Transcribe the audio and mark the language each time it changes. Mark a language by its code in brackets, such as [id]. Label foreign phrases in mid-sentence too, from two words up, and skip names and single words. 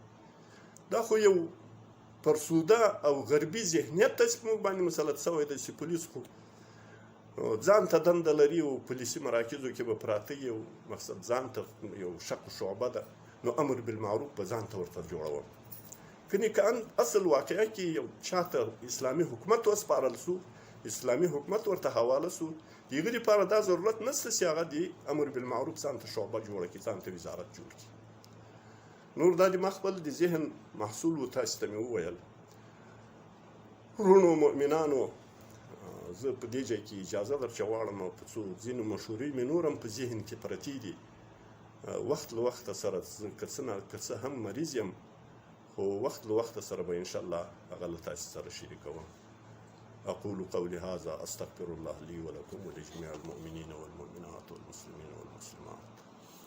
[ps] دا خو یو فرسوده او غربي ذهنیت ته چې په موږ باندې مسلط شوی دی چې پولیس خو ځان ته دنده لري او پولیسي مراکزو کې به پراته وي، او مقصد ځان ته یو شق شعبه ده، نو امر بالمعروف به ځان ته ورته جوړوم. کنی که اصل واقعه کې یو چاته اسلامي حکومت وسپارل سو، اسلامي حکومت ورته حواله سو، د هغې لپاره دا ضرورت نشته چې هغه د امر بالمعروف ځان ته شعبه جوړه کړي، ځان ته وزارت جوړ کړي. نور دا د ما خپل د ذهن محصول و، تاسو ته مې وویل. ورونو مؤمنانو، زه په دې ځای کې اجازه در چې غواړم او په څو ځینو مشورې مې نور هم په ذهن کې پرتې دي. وخت له وخته سره که څه هم مریض یم، خو وقت له وخت سره به انشاءالله هغه له تاسو سره شریکوم. [ar] اقول قولي هذا استغفر الله لي ولكم ولجميع المؤمنين والمؤمنات والمسلمين والمسلمات.